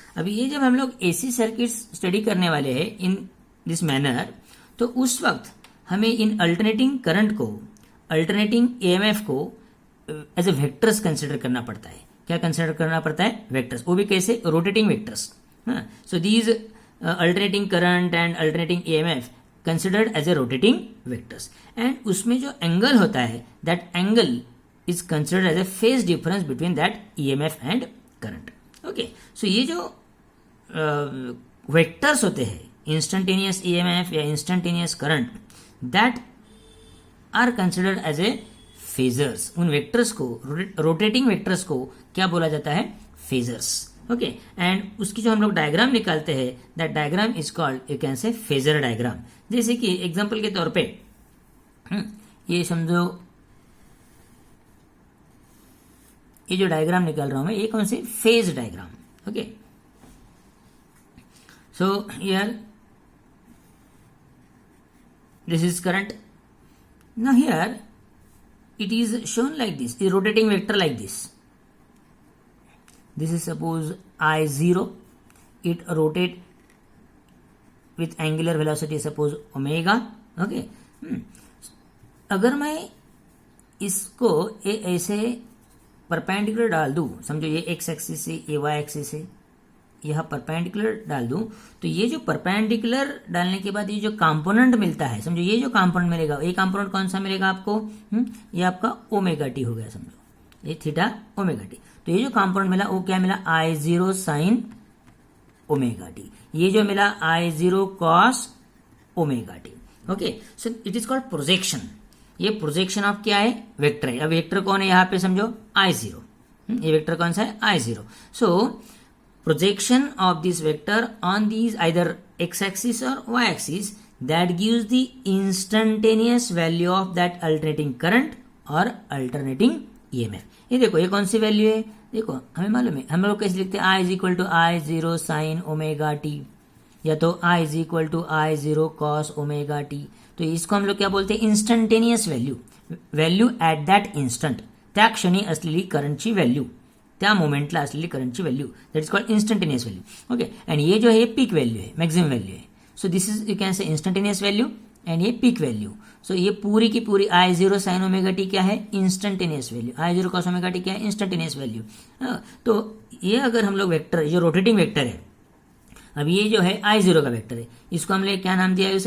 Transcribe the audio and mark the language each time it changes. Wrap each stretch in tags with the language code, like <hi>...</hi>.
<hi>अभी ये जब हम लोग AC सर्किट्स स्टडी करने वाले हैं</hi> <en>in this manner,</en> <hi>तो उस वक्त हमें इन अल्टरनेटिंग करंट को, अल्टरनेटिंग EMF को एज ए वेक्टर्स कंसिडर करना पड़ता है. क्या कंसिडर करना पड़ता है? वेक्टर्स. वो भी कैसे? Rotating vectors.</hi> <en>So these alternating current and alternating EMF considered as a rotating vectors.</en> <hi>And उसमें जो एंगल होता है,</hi> <en>That angle is considered as a phase difference between that EMF and current.</en> <hi>Okay, so ये जो vectors होते हैं, instantaneous EMF या instantaneous current,</hi> <en>That are considered as a phasors.</en> <hi>उन वेक्टर्स को, रोटेटिंग वेक्टर्स को क्या बोला जाता है? फेजर्स. ओके, एंड उसकी जो हम लोग डायग्राम निकालते हैं,</hi> <en>that diagram is called, you can say,</en> <hi>phasor diagram. जैसे कि एग्जांपल के तौर पे ये समझो, ये जो डायग्राम निकाल रहा हूं मैं, ये कौन सी?</hi> <en>Phase diagram. Okay, so here this is current. Now here it is shown like this, a rotating vector like this. This is suppose I0, it rotate with angular velocity suppose omega.</en> <hi>Okay, अगर मैं इसको ऐसे perpendicular डाल दूं, समझो ये x axis से, ये y एक्सिस से, यह परपेंडिकुलर डाल दूं, तो ये जो परपेंडिकुलर डालने के बाद ये जो कंपोनेंट मिलता है, समझो ये जो कंपोनेंट मिलेगा, ये कंपोनेंट कौन सा मिलेगा आपको? ये आपका ओमेगा टी हो गया, समझो ये थीटा ओमेगा टी. तो ये जो कंपोनेंट मिला वो क्या मिला? I0 sine omega T. ये जो मिला I0 cos omega T. Okay,</hi> <en>So it is called projection.</en> <hi>ये प्रोजेक्शन ऑफ क्या है? वेक्टर है. अब वेक्टर कौन है यहाँ पे? समझो I0. ये वेक्टर कौन सा है? I0.</hi> <en>So projection of this vector on these either x-axis or y-axis, that gives the instantaneous value of that alternating current or alternating EMF.</en> <hi>ये देखो, ये कौन सी वैल्यू है? देखो, हमें मालूम है, हम लोग कैसे लिखते हैं?</hi> <en>I is equal to I0 sin</en> <hi>omega T, या तो I is equal to I0 cos omega T. तो इसको हम लोग क्या बोलते हैं? Instantaneous value.</hi> <en>value at that instant,</en> <mr>त्या क्षणी असलेली करंटची व्हॅल्यू, त्या मोमेंटला असलेली करंटची value,</mr> <en>That is called instantaneous value.</en> <hi>Okay, and ये जो है पीक वैल्यू है, मैक्सिमम वैल्यू है.</hi> <en>so this is, you can say,</en> <hi>instantaneous value and ये पीक वैल्यू. सो ये पूरी की पूरी I0 साइन ओमेगा टी क्या है? Instantaneous value. I0 cos omega T क्या है? Instantaneous value. तो ये अगर हम लोग वेक्टर, ये रोटेटिंग वेक्टर है, अब ये जो है I0 का वेक्टर है, इसको हमने क्या नाम दिया है?</hi>